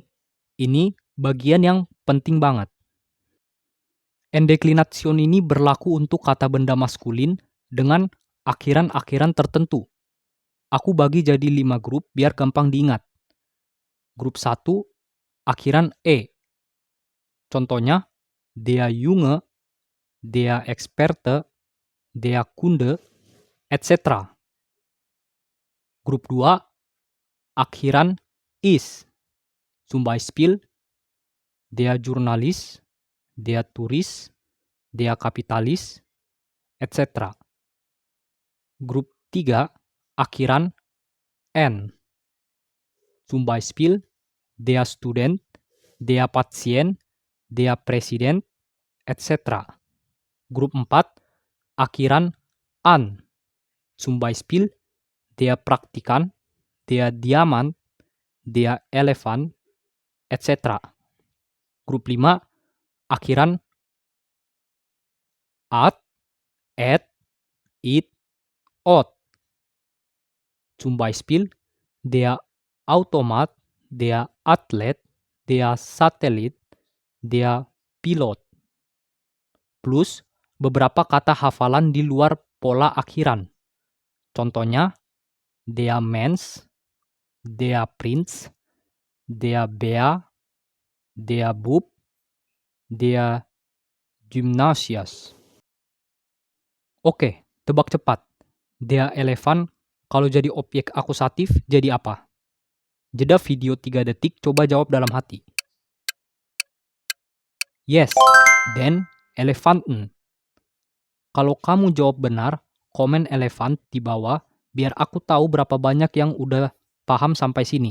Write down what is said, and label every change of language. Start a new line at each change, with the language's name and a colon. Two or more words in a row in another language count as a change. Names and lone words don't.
Indonesian: Ini bagian yang penting banget. Endeklination ini berlaku untuk kata benda maskulin dengan akhiran-akhiran tertentu. Aku bagi jadi 5 grup biar gampang diingat. Grup 1, akhiran e. Contohnya,
German: der Junge, der Experte, der Kunde, etc.
Indonesian: Grup 2, akhiran is.
German: Zum Beispiel, der Journalist, der Tourist, der Kapitalist, etc.
Indonesian: Grup 3, akhiran n.
German: Zum Beispiel, der Student, der Patient, der Präsident, etc.
Indonesian: Grup 4, akhiran an.
German: Zum Beispiel, der Praktikant, der Diamant, der Elefant, etc.
Indonesian: Grup 5, akhiran at, et, it, ot.
German: Zum Beispiel, der Automat, der Athlet, der Satellit, der Pilot.
Indonesian: Plus beberapa kata hafalan di luar pola akhiran. Contohnya,
German: der Mensch, der Prinz, der Bär, der Bub, der Gymnasias.
Indonesian: Oke, tebak cepat.
German: Der Elefant
Indonesian: kalau jadi objek akusatif jadi apa? Jeda video 3 detik, coba jawab dalam hati. Yes,
German: den Elefanten.
Indonesian: Kalau kamu jawab benar, komen elefant di bawah biar aku tahu berapa banyak yang udah paham sampai sini.